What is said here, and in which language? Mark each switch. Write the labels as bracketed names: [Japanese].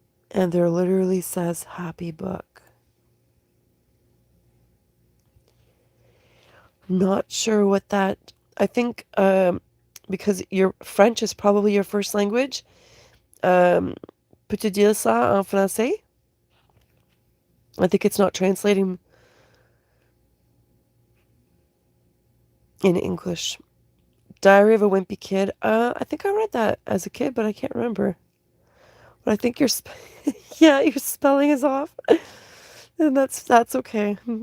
[English] And there literally says happy book. Not sure what that. I think because your French is probably your first language. [French] Peux-tu dire ça en français? [English] I think it's not translating in English. Diary of a Wimpy Kid. I think I read that as a kid, but I can't remember. But I think yeah, your spelling is off. And that's okay.